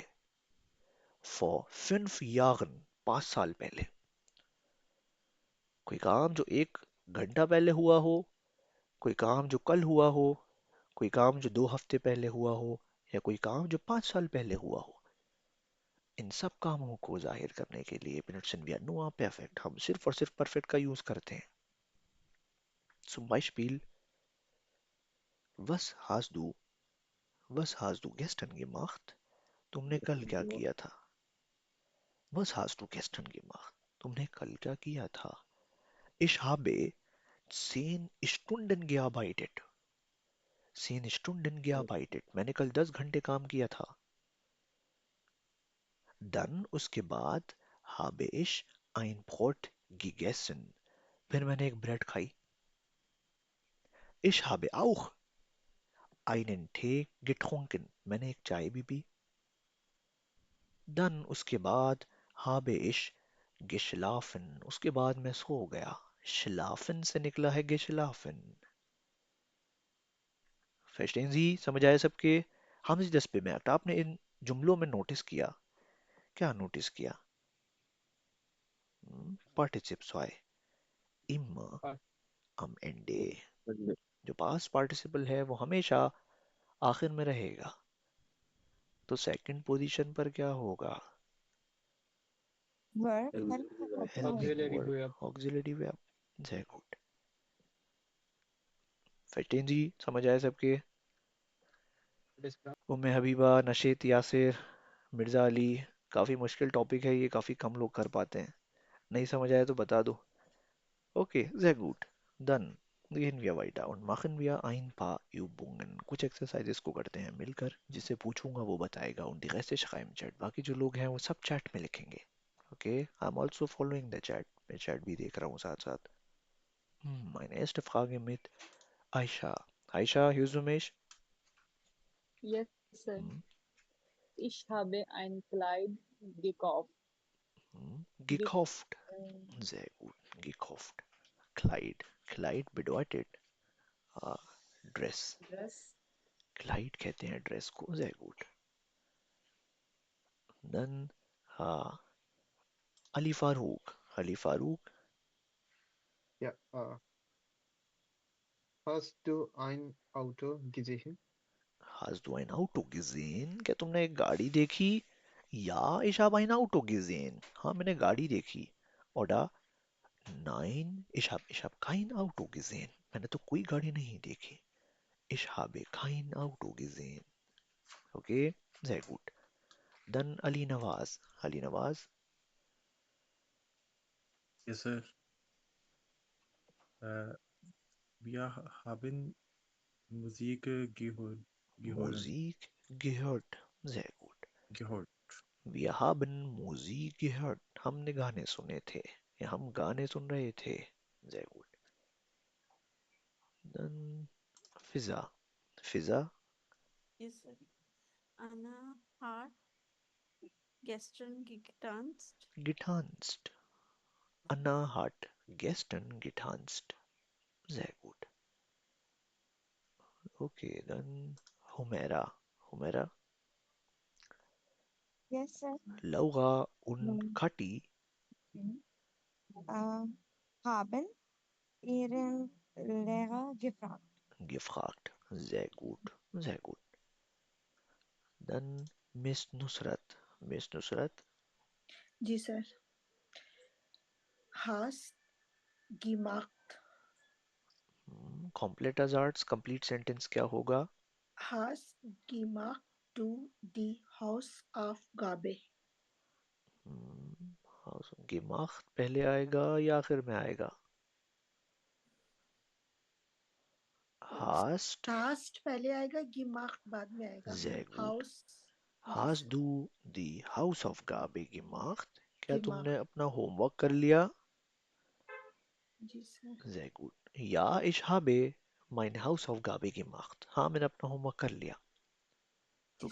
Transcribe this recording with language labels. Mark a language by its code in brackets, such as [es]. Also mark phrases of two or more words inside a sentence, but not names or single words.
[de] für 5 Jahren, [ur] 5 سال پہلے. کوئی کام جو 1 گھنٹہ پہلے ہوا ہو، کوئی کام جو کل ہوا ہو، کوئی کام جو 2 ہفتے پہلے ہوا ہو، یا کوئی کام جو 5 سال پہلے ہوا ہو. ان سب کاموں کو ظاہر کرنے کے لیے [de] benutzen wir nur perfekt. [ur] ہم صرف اور صرف پرفیکٹ کا یوز کرتے ہیں. [de] Zum Beispiel, was hast du gestern gemacht? [ur] تم نے کل کیا کیا تھا? [de] Was hast du gestern gemacht? [ur] تم نے کل کیا کیا تھا? [de] Ich habe 10 Stunden gearbeitet. 10 Stunden gearbeitet. [ur] میں نے کل 10 گھنٹے کام کیا تھا. [de] Dann [ur] اس کے بعد [de] habe ich ein Brot gegessen. [ur] پھر میں نے ایک بریڈ کھائی. [de] Ich habe auch einen Tee getrunken. [ur] میں نے ایک چائے بھی پی. Dann اس کے بعد [de] habe ich geschlafen. [ur] اس کے بعد میں سو گیا. Schlafen سے نکلا ہے geschlafen. [de] Verstehen Sie? [ur] سمجھ آیا سب کے? ہم اس 10 پہ میٹ. آپ نے ان جملوں میں نوٹس کیا? کیا نوٹس کیا? [de] Partizip 2. Immer am Ende. [ur] जो [en] past participle [ur] ہے وہ ہمیشہ آخر میں رہے گا. तो [en] second position [ur] پر کیا ہوگا? [de] Verb. [en] Helping Auxiliary verb, verb. auxiliary verb. [de] Sehr gut. Verstehen Sie? [ur] سمجھ آیا سب کے? उम्मे हबीबा, नशीद, यासिर, मिर्ज़ा अली. کافی مشکل ٹاپک ہے یہ، کافی کم لوگ کر پاتے ہیں. نہیں سمجھ آیا تو بتا دو۔ اوکے, [de] sehr gut. Dann gehen wir weiter und machen wir ein paar Übungen. [ur] کچھ ایکسرسائزز کو کرتے ہیں مل کر. جسے پوچھوں گا وہ بتائے گا [de] und die Reste schreiben Chat. [ur] باقی جو لوگ ہیں وہ سب چیٹ میں لکھیں گے۔ اوکے, [en] I am also following the chat. [ur] میں چیٹ بھی دیکھ رہا ہوں ساتھ ساتھ. [de] Meine erste Frage mit Aisha. Aisha, hörst du mich? [en] Yes, sir. Hm, [de] Ich habe ein Kleid gekauft. Ge Gekauft. Sehr gut. Gekauft. Kleid. Kleid bedeutet Dress. [en] dress. [ur] Kleid کہتے ہیں ڈریس کو. [de] Sehr gut. Dann Ali Farouk. Ali Farouk. Ja, hast du ein Auto gesehen? Hast du ein Auto gesehen? [ur] کیا تم نے ایک گاڑی دیکھی? [de] Ja, ich habe ein Auto gesehen. [ur] ہاں، میں نے گاڑی دیکھی. [de] Oder nein, ich hab kein Auto gesehen. [ur] میں نے تو کوئی گاڑی نہیں دیکھی. [de] Ich habe kein Auto gesehen. Okay, sehr gut. Dann Ali Nawaz. Ali Nawaz. [en] Yes, sir. [de] Äh, wir haben Musik Musik gehört. Sehr gut. gehört. Wir haben Musik gehört. [ur] ہم نے گانے سنے تھے. یا ہم گانے سن رہے تھے. [de] Sehr gut. Dann Fiza. Fiza. [en] Yes, sir. [de] Anna hat Gestern getanzt. Getanzt. Anna hat gestern getanzt. Sehr gut. Okay, dann Humera. Humera. [en] Yes, sir. [de] Laura und Kathi Haben ihren Lehrer gefragt. gefragt. Sehr gut. Sehr gut. Dann Miss Nusrat. Miss Nusrat. [ur] جی سر [de] hast gemacht [en] Completed arts. Complete sentence [ur] کیا ہوگا? [de] hast gemacht du die Hausaufgabe [ur] gemacht پہلے آئے گا یا آخر میں آئے گا? [de] Hast. [ur] hast پہلے آئے گا gemacht بعد میں آئے گا [de] Sehr gut. house जी Hast [ur] سر [de] du die Hausaufgabe gemacht? [ur] کیا تم نے [de] gemacht [ur] اپنا ہوم ورک کر لیا? جی سر [de] Sehr gut. Ja, ich habe meine Hausaufgabe gemacht. [ur] ہاں، میں نے اپنا ہوم ورک کر لیا. جی